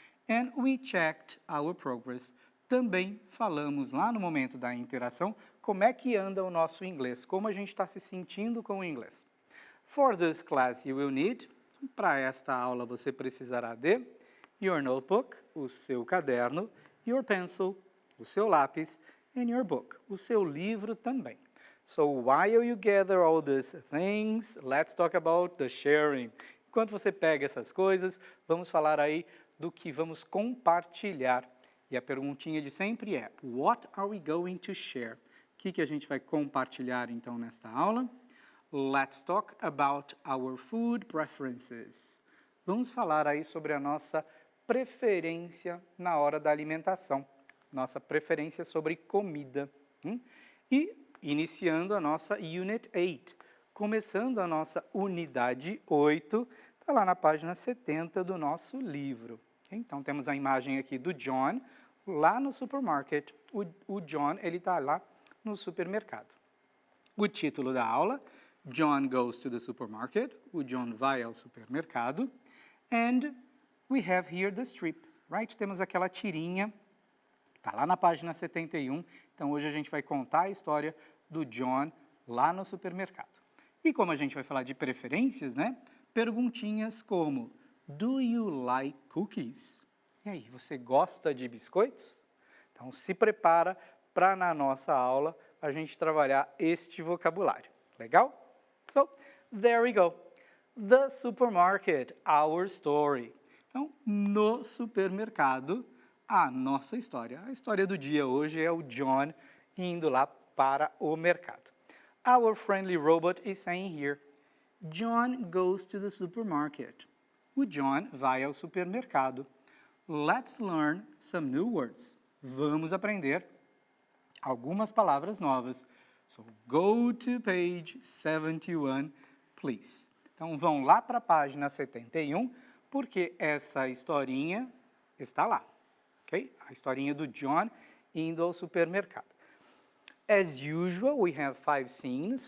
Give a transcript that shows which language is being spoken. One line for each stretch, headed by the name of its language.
English: And we checked our progress.
Portuguese: Também falamos lá no momento da interação como é que anda o nosso inglês, como a gente está se sentindo com o inglês.
English: For this class you will need,
Portuguese: para esta aula você precisará de
English: your notebook,
Portuguese: o seu caderno,
English: your pencil,
Portuguese: o seu lápis,
English: and your book,
Portuguese: o seu livro também.
English: So while you gather all these things, let's talk about the sharing.
Portuguese: Enquanto você pega essas coisas, vamos falar aí do que vamos compartilhar. E a perguntinha de sempre é,
English: what are we going to share?
Portuguese: O que a gente vai compartilhar, então, nesta aula?
English: Let's talk about our food preferences.
Portuguese: Vamos falar aí sobre a nossa preferência na hora da alimentação. Nossa preferência sobre comida. E iniciando a nossa Unit 8. Começando a nossa unidade 8, está lá na página 70 do nosso livro. Então, temos a imagem aqui do John, lá no supermarket. O John, ele está lá no supermercado. O título da aula,
English: John goes to the supermarket.
Portuguese: O John vai ao supermercado.
English: And we have here the strip, right?
Portuguese: Temos aquela tirinha, está lá na página 71. Então, hoje a gente vai contar a história do John lá no supermercado. E como a gente vai falar de preferências, né? Perguntinhas como,
English: do you like cookies?
Portuguese: E aí, você gosta de biscoitos? Então, se prepara para na nossa aula a gente trabalhar este vocabulário.
English: Legal? So, there we go. The supermarket, our story.
Portuguese: Então, no supermercado, a nossa história. A história do dia hoje é o John indo lá para o mercado.
English: Our friendly robot is saying here, John goes to the supermarket.
Portuguese: O John vai ao supermercado.
English: Let's learn some new words.
Portuguese: Vamos aprender algumas palavras novas.
English: So, go to page 71, please.
Portuguese: Então, vão lá para a página 71, porque essa historinha está lá, ok? A historinha do John indo ao supermercado.
English: As usual, we have 5 scenes.